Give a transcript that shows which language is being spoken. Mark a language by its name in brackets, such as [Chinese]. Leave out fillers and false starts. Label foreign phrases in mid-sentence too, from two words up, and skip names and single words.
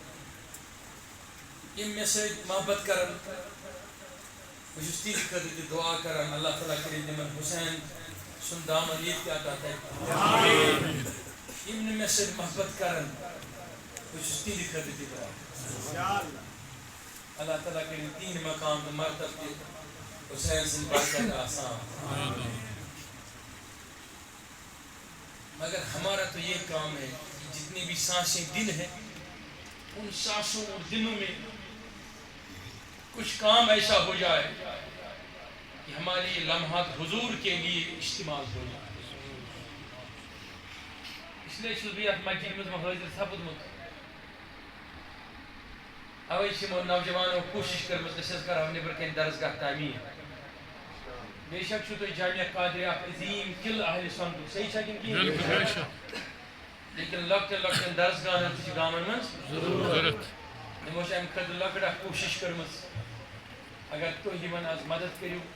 [Kashmiri] یِم مےٚ سۭتۍ محبت کران بہٕ چھُس تِہنٛدِ خٲطرٕ تہِ دُعا کران اللہ تعالیٰ کٔرِنۍ تِمن حُسین سُنٛد دامن ییٚتہِ تہِ عطا کَرِ یِم نہٕ مےٚ سۭتۍ محبت کران بہٕ چھُس تِہنٛدِ خٲطرٕ تہِ دُعا اللہ تعالیٰ کٔرِنۍ تِہنٛدِ مقام تہٕ مرتب تہِ حُسین سٕنٛدِ برکت آسان [Urdu] مگر ہمارا تو یہ کام ہے کہ جتنی بھی سانسیں دن ہیں ان سانسوں اور دنوں میں کچھ کام ایسا ہو جائے کہ ہمارے یہ لمحات حضور کے لیے استعمال ہو جائے [Kashmiri] اس لیے چھُس بہٕ یتھ مسجد منٛز حٲضِر سپُدمُت اوے چھِ یِمو نوجوانو کوٗشِش کٔرمٕژ أسۍ حظ کرہو نیبرٕ کَنۍ درسگاہ تعمیٖر بے شک چھُو تۄہہِ جامعہ قادریہ اکھ عظیٖم قلعہٕ اہلِ سنتُک صحیح چھا کِنہٕ کِہیٖنۍ لیکن لۄکٹٮ۪ن لۄکٹٮ۪ن درسگاہن تہِ چھِ گامن منٛز یِمو چھِ اَمہِ خٲطرٕ لۄکٕٹ اکھ کوٗشِش کٔرمٕژ اگر تُہۍ یِمن آز مدد کٔرِو